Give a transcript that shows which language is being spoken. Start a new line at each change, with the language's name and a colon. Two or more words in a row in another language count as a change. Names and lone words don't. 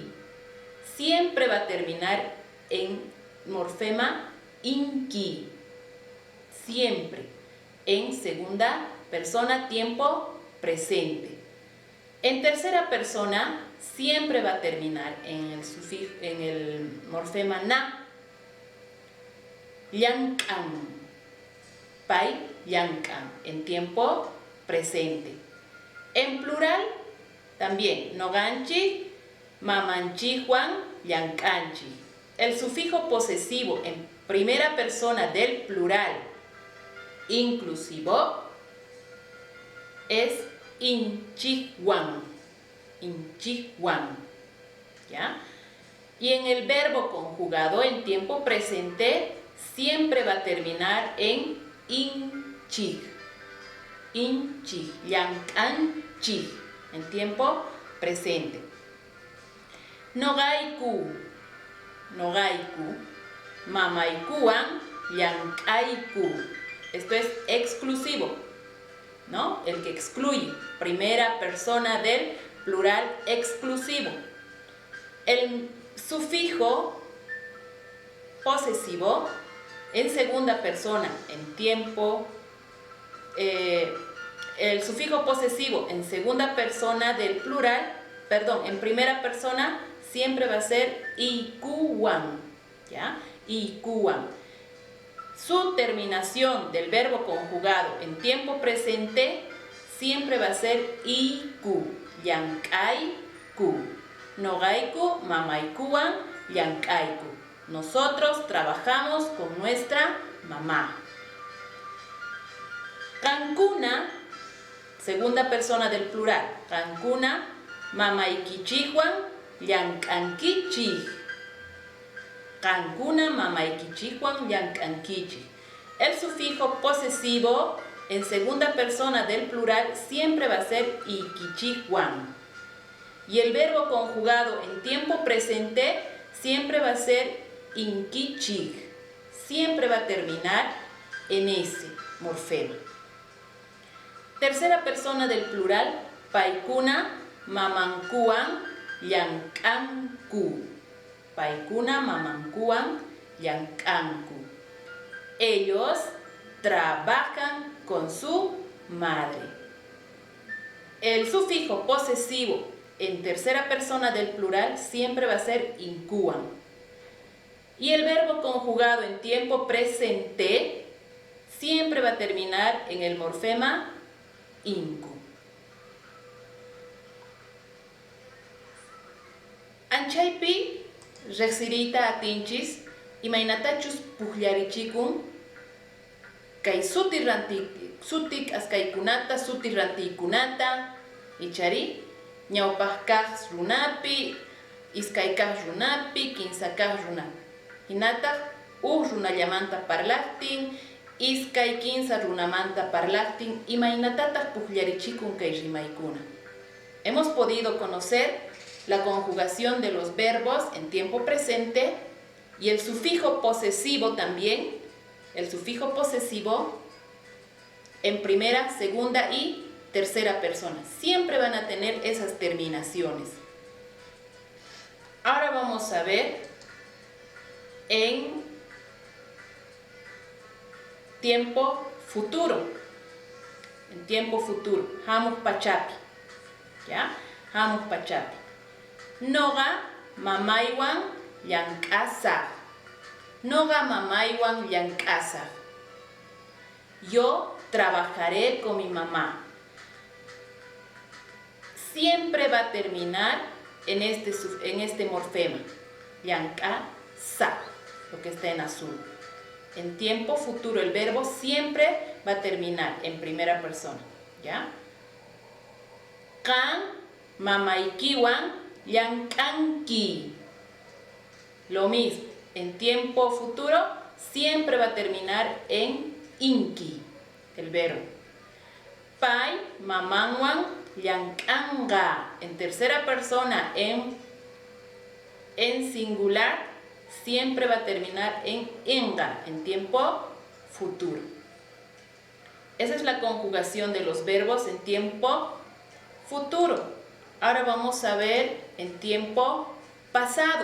Spanish: Siempre va a terminar en morfema inki. Siempre. En segunda persona, tiempo presente. En tercera persona, siempre va a terminar en el morfema na.
Quechua: Llank'an. Pay, llank'an.
Spanish: En tiempo presente. En plural, también.
Quechua: Noqanchik, mamanchikwan, llank'anchik.
Spanish: El sufijo posesivo en primera persona del plural inclusivo es inchikwan. Inchikwan. ¿Ya? Y en el verbo conjugado en tiempo presente siempre va a terminar en inchik.
Quechua: Inchik. Llank'anchik.
Spanish: En tiempo presente. Noqayku.
Quechua: Noqayku. Mamaykuwan llank'ayku.
Spanish: Esto es exclusivo, ¿no? El que excluye. Primera persona del plural exclusivo. El sufijo posesivo en segunda persona, en tiempo. El sufijo posesivo en segunda persona del plural en primera persona siempre va a ser ikuwan, ¿ya? Ikuwan. Su terminación del verbo conjugado en tiempo presente siempre va a ser iku, llank'ayku.
Quechua: Noqayku mamaykuwan llank'ayku.
Spanish: Nosotros trabajamos con nuestra mamá. Qankuna, segunda persona del plural.
Quechua: Qankuna mamaykichikwan llank'ankichik. Qankuna mamaykichikwan llank'ankichik.
Spanish: El sufijo posesivo en segunda persona del plural siempre va a ser ikichikwan. Y el verbo conjugado en tiempo presente siempre va a ser inkichik. Siempre va a terminar en ese morfema. Tercera persona del plural,
Quechua: paykuna mamankuwan llank'anku. Paykuna mamankuwan llank'anku.
Spanish: Ellos trabajan con su madre. El sufijo posesivo en tercera persona del plural siempre va a ser inkuwan. Y el verbo conjugado en tiempo presente siempre va a terminar en el morfema inku.
Quechua: Anchaypi reqsiriyta atinchis imaynatachus pukllarichikun kay sutik askaykunata, sutik rantiykunata ichari ñawpaq kaq runapi, iskay kaq runapi, kinsa kaq runapi. Hinataq runallamanta parlaqtin, iskay kinsa runamanta parlaqtin imaynatataq pukllarichikun kay rimaykuna.
Spanish: Hemos podido conocer la conjugación de los verbos en tiempo presente y el sufijo posesivo también, el sufijo posesivo en primera, segunda y tercera persona. Siempre van a tener esas terminaciones. Ahora vamos a ver en tiempo futuro. En tiempo futuro.
Quechua: Hamuk pachapi. ¿Ya? Hamuk pachapi. Noga mamaywan llank'asaq. Noga mamaywan llank'asaq.
Spanish: Yo trabajaré con mi mamá. Siempre va a terminar en este morfema. Llank'asaq, lo que está en azul. En tiempo futuro el verbo siempre va a terminar en primera persona. ¿Ya?
Quechua: Qan mamaykiwan llank'anki.
Spanish: Lo mismo, en tiempo futuro siempre va a terminar en inki, el verbo.
Quechua: Pay mamanwan llank'anqa.
Spanish: En tercera persona, en singular, siempre va a terminar en enga, en tiempo futuro. Esa es la conjugación de los verbos en tiempo futuro. Ahora vamos a ver en tiempo pasado.